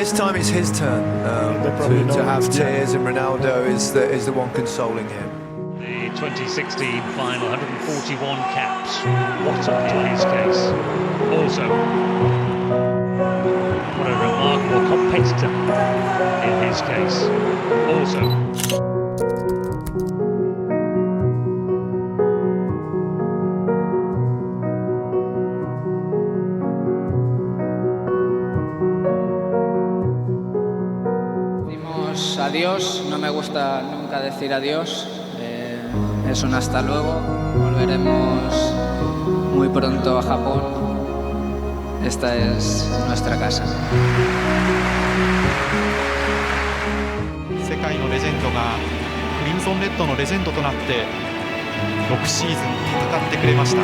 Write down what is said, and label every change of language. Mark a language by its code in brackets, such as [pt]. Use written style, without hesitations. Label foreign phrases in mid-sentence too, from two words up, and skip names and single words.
[en] And this time it's his turn to have tears, and Ronaldo is the one consoling him. The 2016 final, 141 caps. What in his case. Also, what a remarkable competitor in his case. Also. [es] Adiós, no me gusta nunca decir adiós, es un hasta luego, volveremos muy pronto a Japón, esta es nuestra casa. [ja] 世界のレジェンドがクリムゾンレッドのレジェンドとなって6シーズン戦ってくれました。